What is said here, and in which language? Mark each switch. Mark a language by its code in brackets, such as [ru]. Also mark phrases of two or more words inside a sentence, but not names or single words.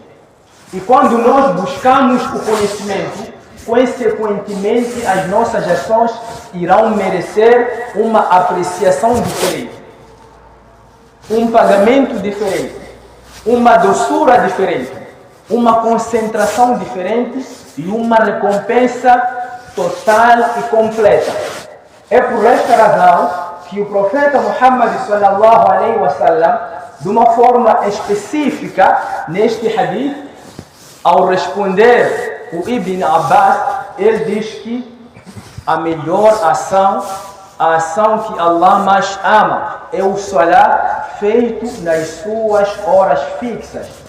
[pt] E quando nós buscamos o conhecimento, consequentemente as nossas ações irão merecer uma apreciação diferente, um pagamento diferente. uma doçura diferente, uma concentração diferente e uma recompensa total e completa. É por esta razão que o profeta Muhammad [ar] صلى الله عليه وسلم, [pt] de uma forma específica neste hadith, ao responder o Ibn Abbas, ele diz que a melhor ação, a ação que Allah mais ama, é o salat feito nas suas horas fixas.